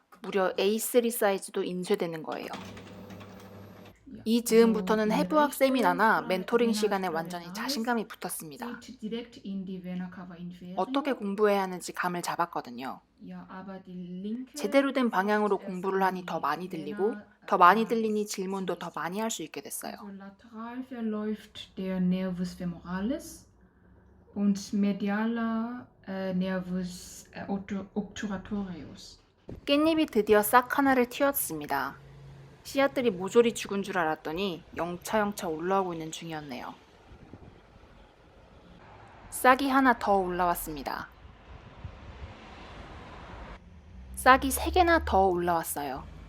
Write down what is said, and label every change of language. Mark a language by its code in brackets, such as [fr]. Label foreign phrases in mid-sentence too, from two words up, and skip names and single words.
[ko] 무려 A3 사이즈도 인쇄되는 거예요. 이 즈음부터는 해부학 세미나나 멘토링 시간에 완전히 자신감이 붙었습니다. 어떻게 공부해야 하는지 감을 잡았거든요. 제대로 된 방향으로 공부를 하니 더 많이 들리고 더 많이 들리니 질문도 더 많이 할 수 있게 됐어요. [de] Lateral verläuft der [la] Nervus femoralis [de] und medialer [la] Nervus obturatorius. [ko] 깻잎이 드디어 싹 하나를 틔웠습니다. 씨앗들이 모조리 죽은 줄 알았더니 영차영차 올라오고 있는 중이었네요. 싹이 하나 더 올라왔습니다. 싹이 3개나 더 올라왔어요.